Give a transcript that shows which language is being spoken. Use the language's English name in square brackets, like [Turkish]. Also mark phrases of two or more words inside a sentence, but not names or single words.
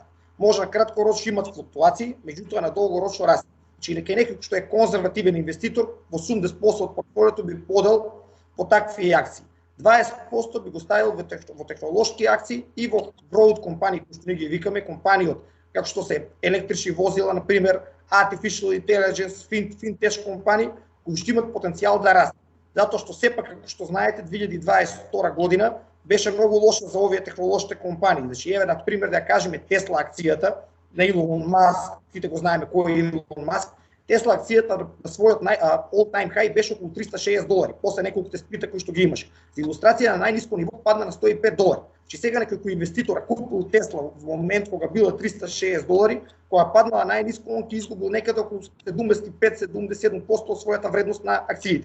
[Macedonian] Може на краткорочно имат флуктуации, меѓутоа на долгорочно растат. Значи некој што е конзервативен инвеститор, во 80% од портфолиото би подел по такви акции. 20% би го ставил во технолошки акции и во growth компании, кои што ние ги викаме, компании од како што се електрични возила, на пример, [English] artificial intelligence, [Macedonian] fintech компании, кои што имат потенцијал да растат. Затоа што сепак, како што знаете, 2022 година беше многу лоша за овие технолошки компании. Значи, еве, на пример, да кажеме Тесла акцијата на Илон Маск, сите го знаеме кој е Илон Маск. Тесла акцијата на својот [English] all-time high [Macedonian] беше околу $360, после неколките спита кои што ги имаше. За илустрација на најниско ниво падна на $105. Че сега некој инвеститор купил Тесла во момент кога била $360, кога паднала најниско, он ќе изгубил некаде околу 75-77% од својата вредност на акциите.